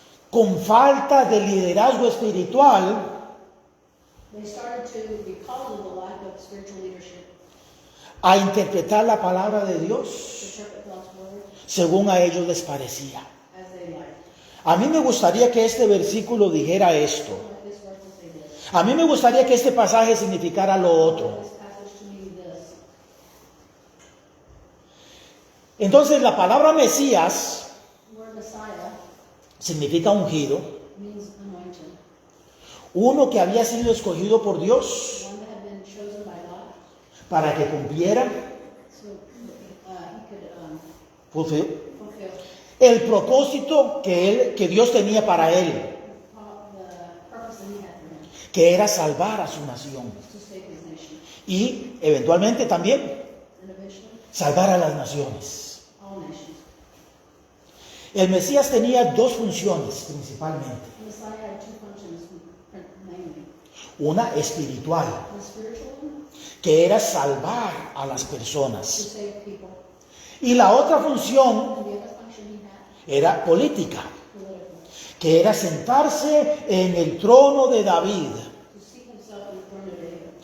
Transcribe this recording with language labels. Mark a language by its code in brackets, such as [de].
[es] con falta de liderazgo espiritual [en] they started to, because of the lack of spiritual leadership, [es] a interpretar la palabra de Dios [en] to interpret God's word [es] según a ellos les parecía. [en] as they liked. [es] A mí me gustaría que este versículo dijera esto. [en] Like this verse will say this. [es] A mí me gustaría que este pasaje significara lo otro. [en] This passage to mean this. [es] Entonces la palabra Mesías [en] The word Messiah [es] significa ungido, [en] means anointed. [es] uno que había sido escogido por Dios [en] One that had been chosen by God [es] para que cumpliera [en] so he could fulfill, fulfill [es] el propósito que Dios tenía para él, [en] the purpose that he had for him, [es] que era salvar a su nación [en] to save his nation. [es] y eventualmente también [en] And eventually, [es] salvar a las naciones. [en] all nations. [es] El Mesías tenía dos funciones principalmente, [en] The Messiah had two functions, mainly. [es] una espiritual, [en] The spiritual one, [es] que era salvar a las [en] to [es] personas, [en] save people. [es] y la otra función [en] And the other function he had, [es] era política, [en] political, [es] que era sentarse en el trono de David [en] to seat himself in the throne of David,